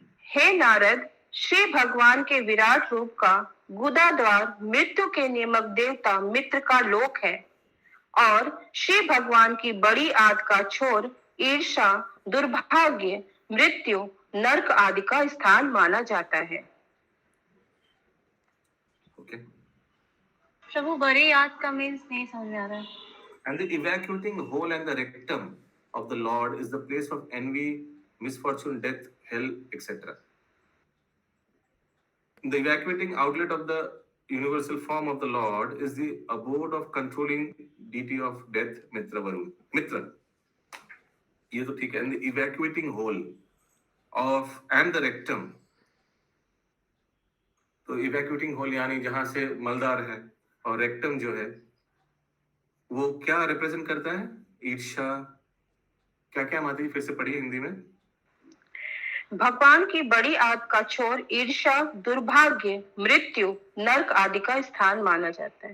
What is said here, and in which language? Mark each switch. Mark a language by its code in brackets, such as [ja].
[hi] हे नारद, श्री भगवान के विराट रूप का गुदा द्वार मृत्यु के नियमक देवता मित्र का लोक है, और श्री भगवान की बड़ी आद का छोर ईर्षा दुर्भाग्य मृत्यु नरक आदि का स्थान माना जाता है. [en] Okay. [hi] प्रभु, बड़ी आद का मीन्स नहीं समझ आ रहा है. [en] And the evacuating hole and the rectum of the Lord is the place of envy, misfortune, death, hell, etc. The evacuating outlet of the universal form of the Lord is the abode of controlling deity of death, Mitra Varun. [hi] Mitra. ये तो ठीक है. [en] And the evacuating hole of and the rectum. [hi] तो evacuating hole यानी जहां से मलदार है, और रेक्टम जो है वो क्या रिप्रेजेंट करता है? ईर्ष्या. क्या क्या माती, फिर से पढ़िए हिंदी में. भगवान की बड़ी आद का छोर ईर्ष्या दुर्भाग्य मृत्यु नरक आदि का स्थान माना जाता है.